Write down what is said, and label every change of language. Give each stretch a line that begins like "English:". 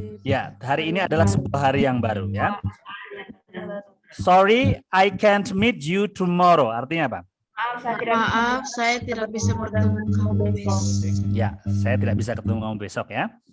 Indonesian: Ya, hari ini adalah sebuah hari yang baru ya.
English: Sorry, I can't meet you tomorrow.
Indonesian: Artinya apa? Maaf, saya tidak bisa bertemu kamu besok. Ya, saya tidak bisa ketemu kamu besok ya.